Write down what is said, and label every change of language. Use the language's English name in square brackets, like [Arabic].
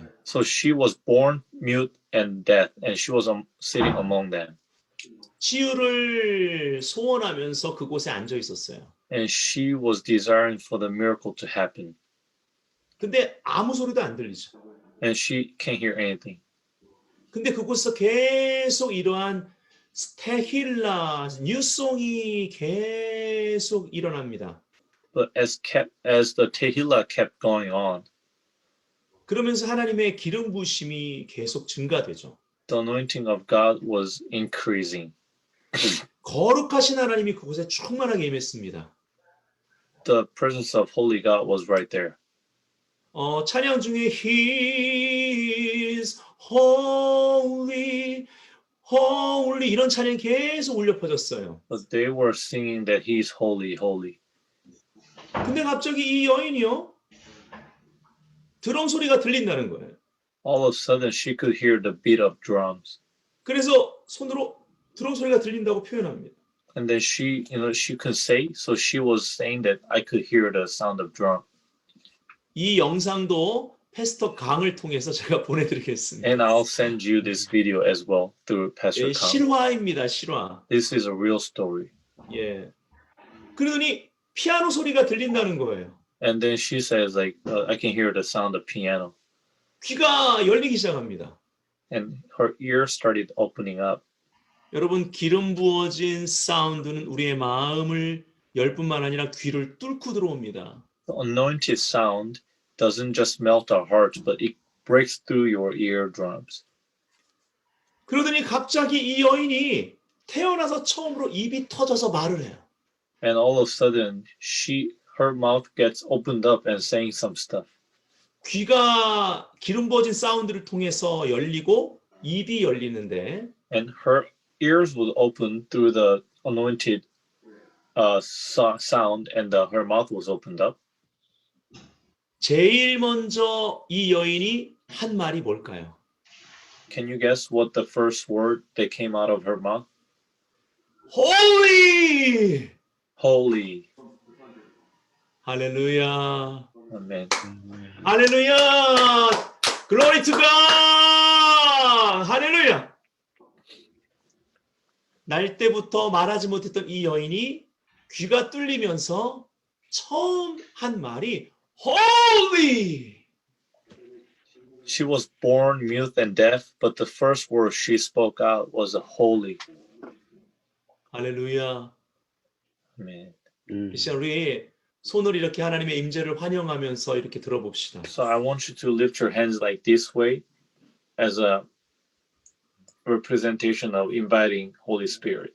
[English] So she was born mute and deaf, and she was sitting among them. [Korean] 치유를 소원하면서 그곳에 앉아 있었어요. [English] And she was desiring for the miracle to happen. [Korean] 근데 아무 소리도 안 들리죠. [English] And she can't hear anything. [Korean] 근데 그곳에서 계속 이러한 테힐라 뉴송이 계속 일어납니다. [English] But as the Tehillah kept going on, [Korean] 그러면서 하나님의 기름 부으심이 계속 증가되죠. [English] the anointing of God was increasing. [Korean] 거룩하신 하나님이 그곳에 충만하게 임했습니다. [English] The presence of Holy God was right there. [Korean] 찬양 중에 [English] He is holy, holy [Korean] 이런 찬양이 계속 울려 퍼졌어요. [English] But they were singing that He's holy, holy. [Korean] 근데 갑자기 이 여인이요 드럼 소리가 들린다는 거예요. [English] All of a sudden, she could hear the beat of drums. [Korean] 그래서 손으로 드럼 소리가 들린다고 표현합니다. [English] And then she could say, so she was saying that I could hear the sound of drum. [Korean] 이 영상도 패스터 강을 통해서 제가 보내드리겠습니다. [English] And I'll send you this video as well through Pastor [Korean] 예, [English] Kang. [Korean] 실화입니다, 실화. [English] This is a real story. [Korean] 예. 그러더니 피아노 소리가 들린다는 거예요. [English] And then she says, like, I can hear the sound of piano. [Korean] 귀가 열리기 시작합니다. [English] And her ears started opening up. [Korean] 여러분, 기름 부어진 사운드는 우리의 마음을 열 뿐만 아니라 귀를 뚫고 들어옵니다. [English] The anointed sound doesn't just melt our hearts, but it breaks through your eardrums. [Korean] 그러더니 갑자기 이 여인이 태어나서 처음으로 입이 터져서 말을 해요. [English] And all of a sudden, her mouth gets opened up and saying some stuff. [Korean] 귀가 기름 부어진 사운드를 통해서 열리고 입이 열리는데 [English] And her ears would open through the anointed sound, and her mouth was opened up. [Korean] 제일 먼저 이 여인이 한 말이 뭘까요? [English] Can you guess what the first word that came out of her mouth? Holy! Holy. [Korean] 할렐루야. [English] Amen. 할렐루야. Glory to God. 할렐루야. [Korean] 날 때부터 말하지 못했던 이 여인이 귀가 뚫리면서 처음 한 말이 Holy! [English] She was born mute and deaf, but the first word she spoke out was a holy. [Korean] 할렐루야. [English] Amen. [Korean] 이 시간 우리 손을 이렇게 하나님의 임재를 환영하면서 이렇게 들어봅시다. [English] So I want you to lift your hands like this way as a representation of inviting Holy Spirit.